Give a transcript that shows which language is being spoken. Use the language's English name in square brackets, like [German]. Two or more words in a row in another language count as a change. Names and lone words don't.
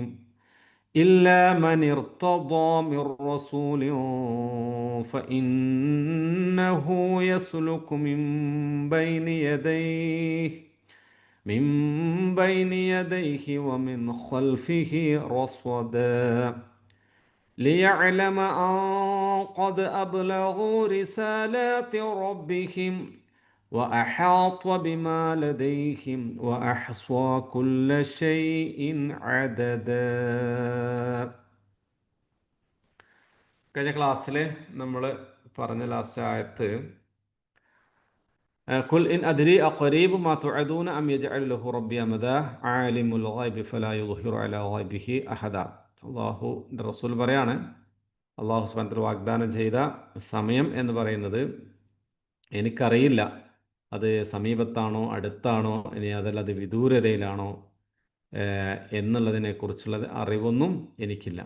[Arabic] إلا من ارتضى من رسول فإنه يسلك من بين يديه من بين يديه ومن خلفه رصدا ليعلم أن قد أبلغوا رسالات ربهم وأحاط بما لديهم وأحصى كل شيء عددا. [Malayalam] കഴിഞ്ഞ ക്ലാസ്സിൽ നമ്മൾ പറഞ്ഞ ലാസ്റ്റ് ആയത്ത് [Arabic] قل إن أدري أقريب ما توعدون أم يجعل له ربي أمدا عالم الغيب فلا يظهر على غيبه أحدا. [Malayalam] അള്ളാഹുവിൻ്റെ റസൂൽ പറയാണ്, അള്ളാഹു [Arabic] سبحانه وتعالى [Malayalam] വാഗ്ദാനം ചെയ്ത സമയം എന്ന് പറയുന്നത് എനിക്കറിയില്ല, അത് സമീപത്താണോ അടുത്താണോ ഇനി അതല്ല അത് വിദൂരതയിലാണോ എന്നുള്ളതിനെക്കുറിച്ചുള്ളത് അറിവൊന്നും എനിക്കില്ല.